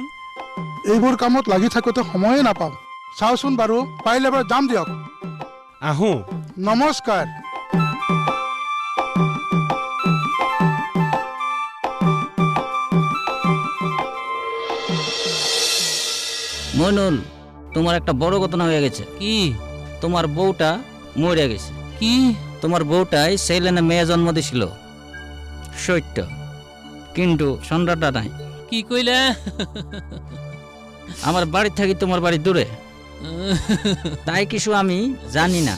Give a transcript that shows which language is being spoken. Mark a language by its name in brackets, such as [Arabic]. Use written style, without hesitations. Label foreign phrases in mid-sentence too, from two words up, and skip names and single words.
[Assamese] এইবোৰ কামত লাগি থাকোঁতে সময়ে নাপাওঁ। চাওচোন বাৰু, পাৰিলে এবাৰ যাম দিয়ক। আহোঁ। নমস্কাৰ। মইনুল, [Bangla] তোমার একটা বড় ঘটনা হয়ে গেছে। কি? তোমার বউটা মরে গেছে। কি? তোমার বউটাই ছেলে মেয়ে জন্ম দিছিল, সত্য, কিন্তু সন্ধ্যাটা নাই। কি কইলা? আমার বাড়ি থাকি তোমার বাড়ি দূরে, তাই কিছু আমি জানি না।